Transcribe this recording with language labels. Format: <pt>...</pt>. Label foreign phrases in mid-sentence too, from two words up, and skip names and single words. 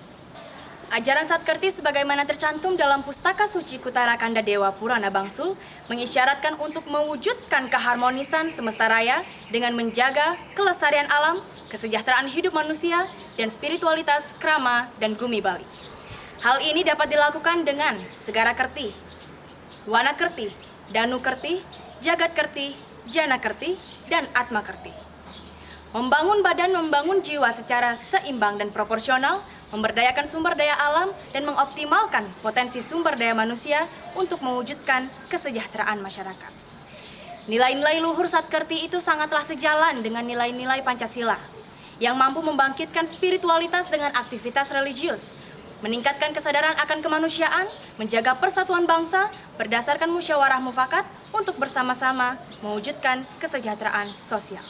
<id>Ajaran Satkerti sebagaimana tercantum dalam Pustaka Suci Kutara Kanda Dewa Purana Bangsul mengisyaratkan untuk mewujudkan keharmonisan semesta raya dengan menjaga kelestarian alam, kesejahteraan hidup manusia, dan spiritualitas krama dan gumi Bali. Hal ini dapat dilakukan dengan Segara Kerti, Wana Kerti, Danu Kerti, Jagat Kerti, Jana Kerti, dan Atma Kerti. Membangun badan, membangun jiwa secara seimbang dan proporsional, memberdayakan sumber daya alam, dan mengoptimalkan potensi sumber daya manusia untuk mewujudkan kesejahteraan masyarakat. Nilai-nilai luhur Satkerti itu sangatlah sejalan dengan nilai-nilai Pancasila, yang mampu membangkitkan spiritualitas dengan aktivitas religius, meningkatkan kesadaran akan kemanusiaan, menjaga persatuan bangsa berdasarkan musyawarah mufakat untuk bersama-sama mewujudkan kesejahteraan sosial.</id>